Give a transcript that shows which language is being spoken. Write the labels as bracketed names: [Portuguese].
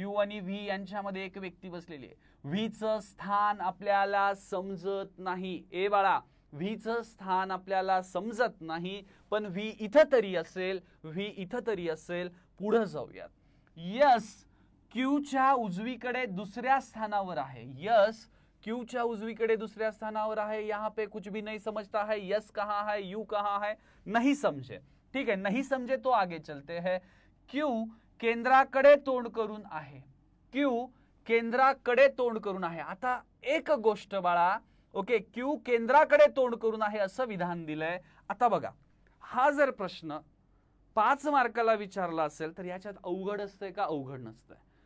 [Marathi] You आणि V यांच्यामध्ये एक व्यक्ती बसलेली आहे. व्हीचं स्थान आपल्याला समजत नाही. ए बाळा, व्हीचं स्थान आपल्याला समजत नाही, पण व्ही इथं तरी असेल, व्ही इथं तरी असेल. पुढे जाऊयात. यस क्यूच्या उजवीकडे दुसऱ्या स्थानावर आहे. यस क्यू उजवीकडे दुसऱ्या स्थानावर आहे. [Hindi] यहाँ पे कुछ भी नहीं समझता है. यस कहाँ है, यू कहाँ है, नहीं समझे. ठीक है, नहीं समझे तो आगे चलते हैं. [Marathi] क्यू केंद्राकडे तोंड करून आहे. क्यू केंद्राकडे तोंड करून आहे. आता एक गोष्ट बाळा, ओके, क्यू केंद्राकडे तोंड करून आहे असं विधान दिलंय. आता बघा, हा जर प्रश्न 5 मार्काला विचारला असेल तर याच्यात अवघड असतंय का? अवघड नसतंय.